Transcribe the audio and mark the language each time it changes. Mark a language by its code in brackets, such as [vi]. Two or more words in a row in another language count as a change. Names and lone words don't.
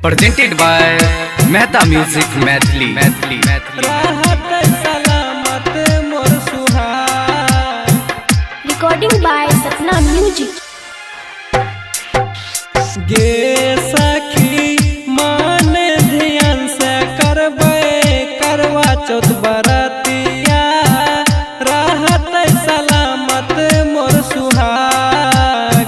[en] presented by Mehta Music Maithili। Recording by Sapna Music। [mai] गे सखी मान ध्यान से करबे करवा चौथ बरतिया रहत सलामत मोर सुहाग।